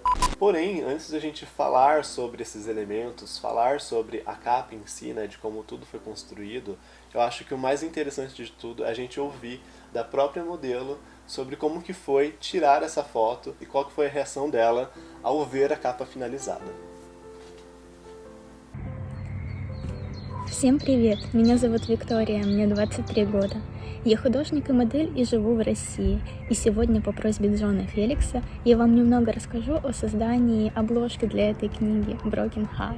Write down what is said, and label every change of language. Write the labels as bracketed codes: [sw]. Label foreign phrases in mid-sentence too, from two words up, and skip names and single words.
[pt] Porém, antes da gente falar sobre esses elementos, falar sobre a capa em si, né, de como tudo foi construído, eu acho que o mais interessante de tudo é a gente ouvir da própria modelo sobre como que foi tirar essa foto e qual que foi a reação dela ao ver a capa finalizada. [ru] Всем привет! Меня зовут Виктория, мне 23 года. Я художник и модель и живу в России. И сегодня по просьбе Джона Феликса я вам немного расскажу о создании обложки для этой книги Broken Heart.